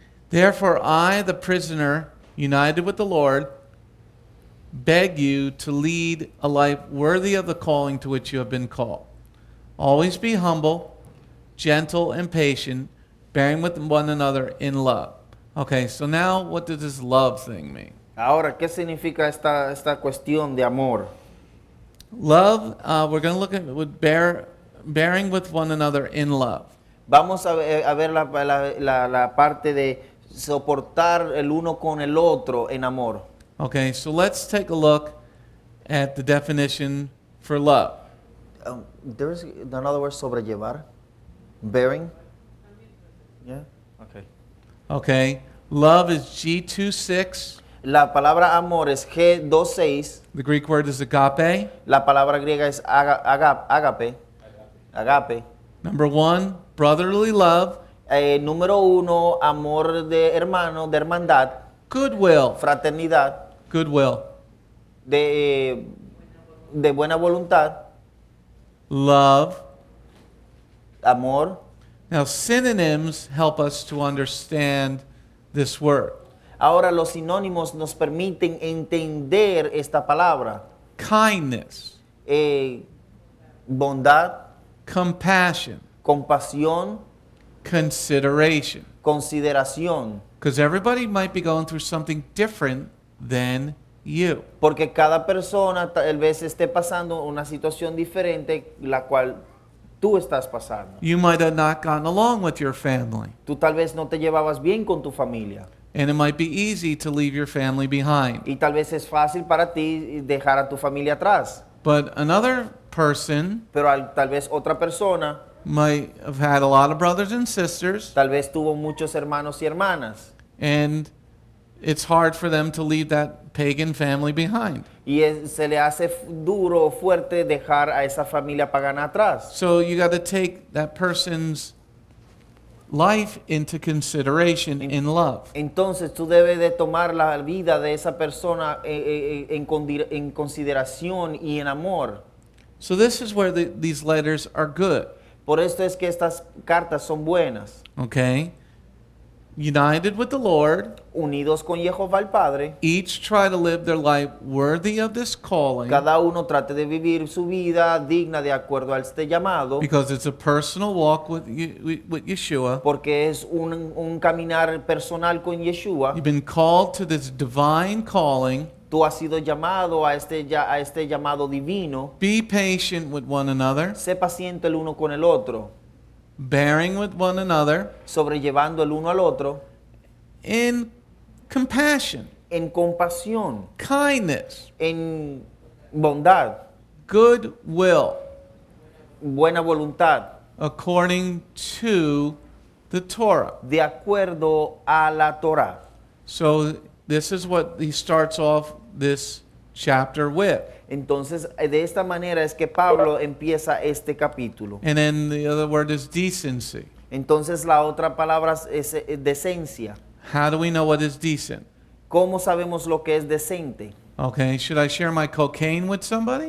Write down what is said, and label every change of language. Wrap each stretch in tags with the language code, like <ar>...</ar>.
<en>Therefore I, the prisoner, united with the Lord, beg you to lead a life worthy of the calling to which you have been called. Always be humble, gentle, and patient, bearing with one another in love. Okay, so now what does this love thing mean?</en> <es>Ahora, ¿qué significa esta cuestión de amor?</es> <en>Love, we're going to look at with bearing with one another in love.</en> <es>Vamos a ver la parte de soportar el uno con el otro en amor.</es> <en>Okay, so let's take a look at the definition for love. There's another word, sobrellevar. Bearing. Yeah. Okay. Okay, love is G26.</en> <es>La palabra amor es G26.</es> <en>The Greek word is agape.</en> <es>La palabra griega es agape. Agape.</es> <en>Number 1, brotherly love.</en> <es>Número 1, amor de hermano, de hermandad.</es> <en>Goodwill.</en> <es>Fraternidad.</es> <en>Goodwill.</en> <es>De buena voluntad.</es> <en>Love.</en> <es>Amor.</es> <en>Now, synonyms help us to understand this word.</en> <es>Ahora los sinónimos nos permiten entender esta palabra.</es> <en>Kindness,</en> <es>Bondad,</es> <en>compassion,</en> <es>compasión,</es> <en>consideration.</en> <es>consideración.</es> <en>Because everybody might be going through something different than you.</en> <es>Porque cada persona tal vez esté pasando una situación diferente la cual tú estás pasando.</es> <en>You might have not gotten along with your family.</en> <es>Tú tal vez no te llevabas bien con tu familia.</es> <en>And it might be easy to leave your family behind.</en> <es>Y tal vez es fácil para ti dejar a tu familia atrás.</es> <en>But another person</en> <es>Pero tal vez otra persona</es> <en>might have had a lot of brothers and sisters,</en> <es>tal vez tuvo muchos hermanos y hermanas.</es> <en>and it's hard for them to leave that pagan family behind.</en> <es>Y se le hace duro o fuerte dejar a esa familia pagana atrás.</es> <en>So you got to take that person's life into consideration in love.</en> <es>Entonces tú debes de tomar la vida de esa persona en consideración y en amor.</es> <en>So this is where these letters are good.</en> <es>Por esto es que estas cartas son buenas.</es> <en>Okay? United with the Lord,</en> <es>Unidos con Jehová el Padre,</es> <en>each try to live their life worthy of this calling,</en> <es>cada uno trate de vivir su vida digna de acuerdo a este llamado,</es> <en>because it's a personal walk with Yeshua.</en> <es>porque es un caminar personal con Yeshua.</es> <en>You've been called to this divine calling,</en> <es>Tú has sido llamado a este llamado divino.</es> <en>Be patient with one another,</en> <es>Sé paciente el uno con el otro,</es> <en>bearing with one another</en> <es>sobrellevando el uno al otro</es> <en>in compassion,</en> <es>en compasión,</es> <en>kindness,</en> <es>en bondad,</es> <en>goodwill,</en> <es>buena voluntad,</es> <en>according to the Torah.</en> <es>de acuerdo a la Torah.</es> <en>So this is what he starts off this chapter with.</en> <es>Entonces, de esta manera es que Pablo empieza este capítulo.</es> <en>And then the other word is decency.</en> <es>Entonces, la otra palabra es decencia.</es> <en>How do we know what is decent?</en> <es>¿Cómo sabemos lo que es decente?</es> <en>Okay, should I share my cocaine with somebody?</en>